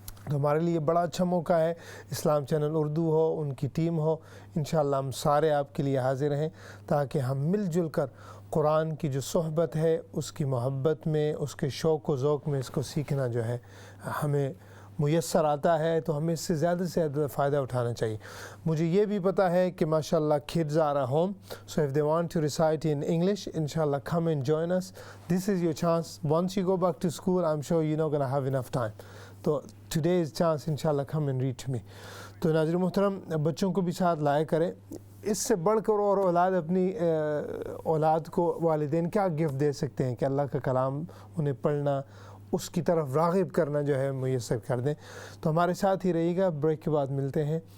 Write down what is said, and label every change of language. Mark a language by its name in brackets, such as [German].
[Urdu] تو ہمارے لیے بڑا اچھا موقع ہے. اسلام چینل اردو ہو، ان کی ٹیم ہو، انشاءاللہ ہم سارے آپ کے لیے حاضر ہیں تاکہ ہم مل جل کر قرآن کی جو صحبت ہے اس کی محبت میں، اس کے شوق و ذوق میں اس کو سیکھنا جو ہے ہمیں میسر آتا ہے، تو ہمیں اس سے زیادہ فائدہ اٹھانا چاہیے. مجھے یہ بھی پتہ ہے کہ [English] ماشاءاللہ kids are at home, so if they want to recite in English, inshallah come and join us. This is your chance. Once you go back to school, I'm sure you're not going to have enough time. تو today is chance, inshallah come and read to me. [Urdu] تو ناظرین محترم، بچوں کو بھی ساتھ لائے کریں. اس سے بڑھ کر اور اپنی اولاد کو والدین کیا گفٹ دے سکتے ہیں کہ اللہ کا کلام انہیں پڑھنا، اس کی طرف راغب کرنا جو ہے میسر کر دیں. تو ہمارے ساتھ ہی رہیے گا. بریک کے بعد ملتے ہیں